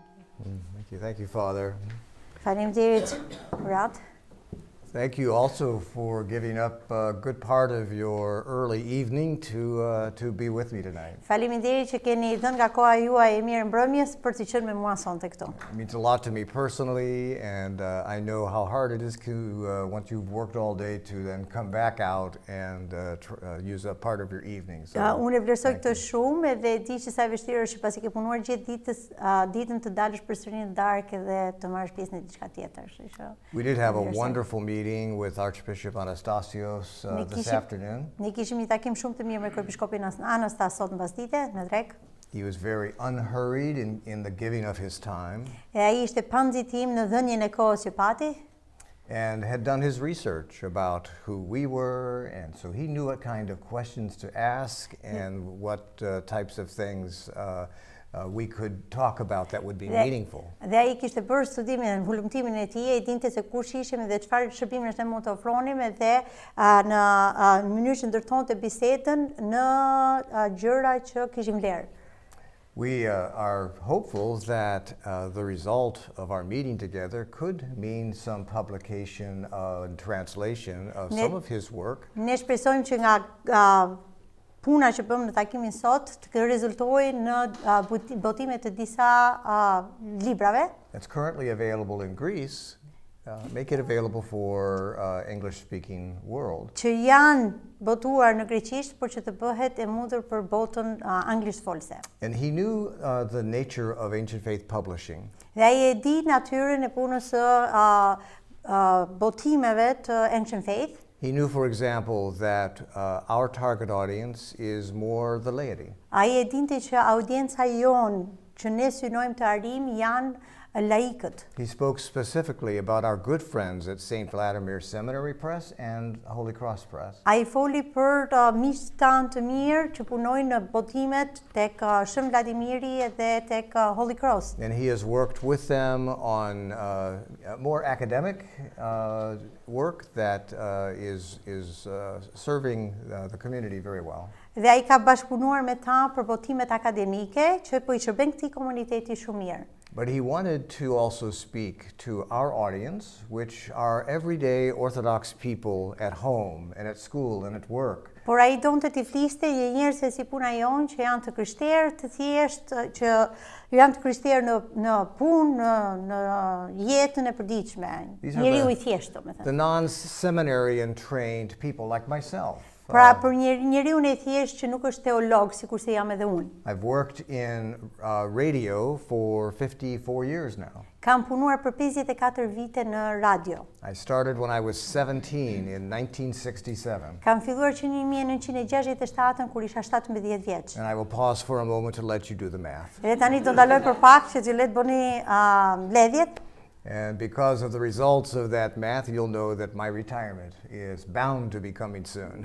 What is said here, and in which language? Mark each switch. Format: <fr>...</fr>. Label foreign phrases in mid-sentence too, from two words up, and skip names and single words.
<en>Thank you, Father.</en> <sq>Faleminderit, Murat.</sq> <en>Thank you also for giving up a good part of your early evening to be with me tonight.</en> <sq>Faleminderit që keni dhënë nga koha juaj e mirë mbrëmjes për të qenë me mua sonte këtu.</sq> <en>It means a lot to me personally, and I know how hard it is to, once you've worked all day, to then come back out and use a part of your evening. So,</en> <sq>Unë e vlerësoj këtë shumë edhe di që sa e vështirë është pasi ke punuar gjithë ditën të dalësh përsëri në darkë dhe të marrësh pjesë në diçka tjetër.</sq> <en>We did have a wonderful meeting with Archbishop Anastasios this afternoon.</en> <sq>Ne kishim një takim shumë të mirë me kryebiskopin Anastas sot mbasdite në drek.</sq> <en>He was very unhurried in the giving of his time.</en> <sq>E ai ishte pa nxitim në dhënien e kohës që pati.</sq> <en>And had done his research about who we were, and so he knew what kind of questions to ask and what types of things we could talk about that would be meaningful.</en> <sq>Dhe ai kishte bërë studimin, hulumtimin e tij, e dinte se kush ishim dhe çfarë shërbimesh ne mund të ofronim dhe në mënyrë që ndërtonte bisedën në gjëra që kishim vlerë.</sq> <en>We are hopeful that the result of our meeting together could mean some publication and translation of some of his work.</en> <sq>Ne shpresojmë që nga puna që bëmë në takimin sot të rezultojë në botime të disa librave.</sq> <en>It's currently available in Greece. Make it available for English-speaking world.</en> <sq>Që janë botuar në greqisht, por që të bëhet e mundur për botën anglishtfolse.</sq> <en>And he knew the nature of ancient faith publishing.</en> <sq>Dhe ai e di natyrën e punës së botimeve të Ancient Faith.</sq> <en>He knew, for example, that our target audience is more the laity.</en> <sq>Ai e dinte që audienca jon që ne synojmë të arrijmë janë laikët.</sq> <en>He spoke specifically about our good friends at St. Vladimir Seminary Press and Holy Cross Press.</en> <sq>Ai foli për miqtë tanë të mirë që punojnë në botimet tek Shën Vladimiri dhe tek Holy Cross.</sq> <en>And he has worked with them on more academic work that is serving the community very well.</en> <sq>Dhe ai ka bashkëpunuar me ta për botimet akademike që po I shërben këtij komuniteti shumë mirë.</sq> <en>But he wanted to also speak to our audience, which are everyday Orthodox people at home and at school and at work.</en> <sq>Por ai donte t'i fliste njerëzve si puna jonë që janë të krishterë, të thjeshtë, që janë të krishterë në punë, në jetën e përditshme. Njeriu I thjeshtë, domethënë.</sq> <en>The non-seminary and trained people like myself.</en> <sq>Pra për njeriu e thjeshtë që nuk është teolog, sikurse jam edhe unë.</sq> <en>I've worked in radio for 54 years now.</en> <sq>Kam punuar për 54 vite në radio.</sq> <en>I started when I was 17 in 1967.</en> <sq>Kam filluar që në 1967 kur isha 17 vjeç.</sq> <en>And I will pause for a moment to let you do the math.</en> <sq>Dhe tani do ndaloj për pak që t'ju le të bëni mbledhjet.</sq> <en>And because of the results of that math, you'll know that my retirement is bound to be coming soon.</en>